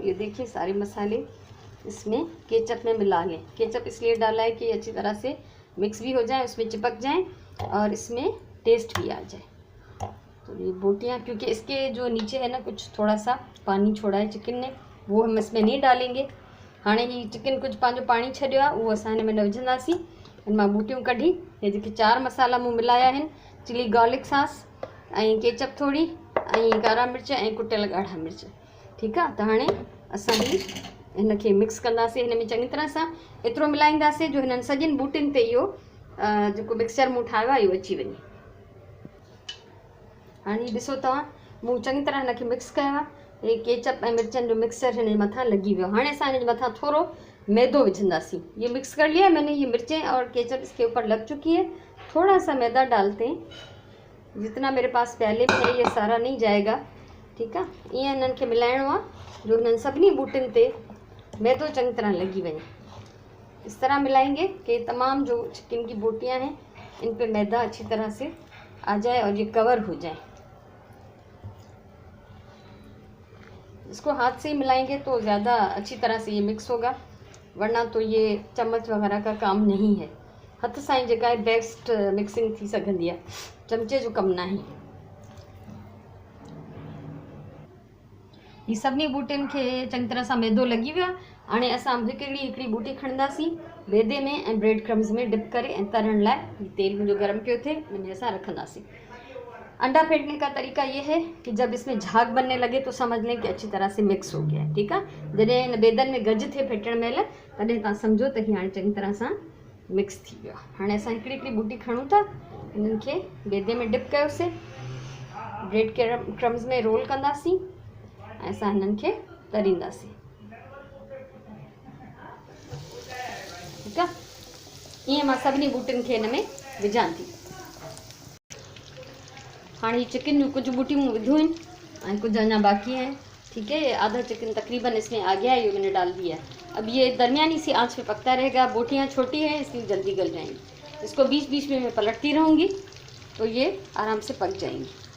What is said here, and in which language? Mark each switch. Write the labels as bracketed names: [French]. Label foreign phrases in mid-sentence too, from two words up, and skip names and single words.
[Hindi] ये देखिए सारे मसाले इसमें केचप में मिला लें। केचप इसलिए डाला है कि अच्छी तरह से मिक्स भी हो जाए, उसमें चिपक जाए और इसमें टेस्ट भी आ जाए। तो ये बोटियाँ, क्योंकि इसके जो नीचे है ना कुछ थोड़ा सा पानी छोड़ा है चिकन ने, वो हम इसमें नहीं डालेंगे। [Sindhi] हाणे ही चिकन कुछ पंहिंजो पानी छॾियो आहे, उहो असां हिन में न विझंदासीं। हिन मां बूटियूं कढी, हे जेके 4 मसाला मूं मिलाया आहिनि, [English] chili garlic sauce [Sindhi] ऐं केचप थोड़ी ऐं कारा मिर्च ऐं कुटियल ॻाढ़ा मिर्च। ठीकु आहे, त हाणे असां हिन खे मिक्स कंदासीं हिन में चङी तरह सां। एतिरो मिलाईंदासीं जो हिननि सॼिनि बूटियुनि ते इहो जेको मिक्सचर मूं ठाहियो आहे इहो अची वञे। हाणे ॾिसो तव्हां, मूं चङी तरह हिन खे मिक्स कयो आहे। ये केचप ऐं मिर्चनि जो मिक्सचर हिन जे मथां लॻी वियो। हाणे असां हिन जे मथां थोरो मैदो विझंदासीं। [Hindi] ये मिक्स कर लिया है मैंने, ये मिर्चें और केचप इसके ऊपर लग चुकी है। थोड़ा सा मैदा डालते हैं, जितना मेरे पास प्याले में है, ये सारा नहीं जाएगा। [Sindhi] ठीकु आहे, ईअं हिननि खे मिलाइणो आहे जो हिननि सभिनी बूटियुनि ते मैदो चङी तरह लॻी वञे। [Hindi] इस तरह मिलाएंगे कि तमाम जो चिकन की बोटियां हैं इन पे मैदा अच्छी तरह से आ जाए और ये कवर हो जाए। इसको हाथ से ही मिलाएंगे तो ज़्यादा अच्छी तरह से ये मिक्स होगा, वरना तो ये चम्मच वगैरह का काम नहीं है। [Sindhi] हथ सां ही जेका है [English] best mixing [Sindhi] थी सकती है, चमचे जो कम ना है। ये सभिनी बूटियुनि खे चङी तरह सां मैदो लॻी वियो आहे। हाणे असां हिकिड़ी बूटी खणंदासीं, मैदे में ऐं [English] bread crumbs [Sindhi] में डिप करे ऐं तरण लाइ तेल मुंहिंजो गरम पियो थिए, हिनमें असां रखंदासीं। [Hindi] अंडा फेंटने का तरीका ये है कि जब इसमें झाग बनने लगे तो समझ लें कि अच्छी तरह से मिक्स हो गया है। ठीक है, [Sindhi] जॾहिं हिन बेदन में गज थे फेटण महिल, तॾहिं तव्हां सम्झो त हीअ हाणे चङी तरह सां मिक्स थी वियो आहे। हाणे असां हिकिड़ी बूटी खणूं था, हिननि खे बेदे में डिप कयोसीं, [English] bread crumbs [Sindhi] में रोल कंदासीं ऐं असां हिननि खे तरींदासीं। ठीकु आहे, ईअं मां सभिनी बूटियुनि खे हिन में विझां थी। [Hindi] हाँ, ये चिकन में कुछ बूटी में विधू हैं, कुछ अना बाकी हैं। ठीक है, आधा चिकन तकरीबन इसमें आ गया है, ये मैंने डाल दिया। अब ये दरमियानी सी आंच पे पकता रहेगा। बोटियाँ छोटी हैं इसलिए जल्दी गल जाएंगी। इसको बीच बीच में मैं पलटती रहूँगी तो ये आराम से पक जाएंगी।